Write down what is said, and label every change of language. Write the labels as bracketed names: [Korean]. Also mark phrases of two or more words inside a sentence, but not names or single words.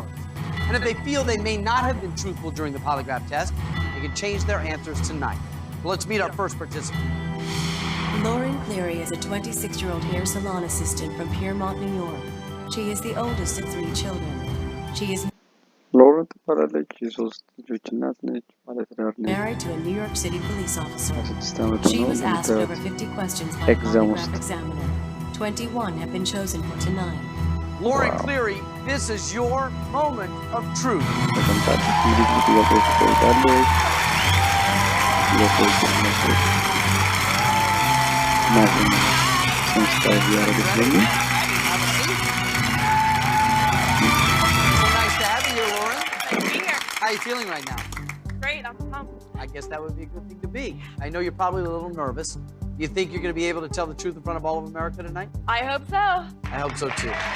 [English] And if they feel they may not have been truthful during the polygraph test, they can change their answers tonight. So let's meet our first participant. Lauren Cleary is a 26-year-old hair salon assistant from Piermont, New York. She is the oldest of 3 children. She is [Amharic] ሎረን ትባላለች። የሶስት ልጆች እናት ነች። ባለትዳር ነች። [English] married to a New York City police officer. [Amharic] 16 ዓመቷ [English] She [Amharic] ነው። [English] was asked over 50 questions by a polygraph examiner. 21 have been chosen for tonight. Lauren Cleary, this is your moment of truth. [Amharic] ተቀምጣለች። እንግዲህ ጥያቄዎች ትጠይቃለች። ጥያቄዎች ትመልሳለች። እናትን ሰንስታይዝ ያደረገች ነው። [English] How are you feeling right now? Great, I'm pumped. I guess that would be a good thing to be. I know you're probably a little nervous. Do you think you're going to be able to tell the truth in front of all of America tonight? I hope so. I hope so too.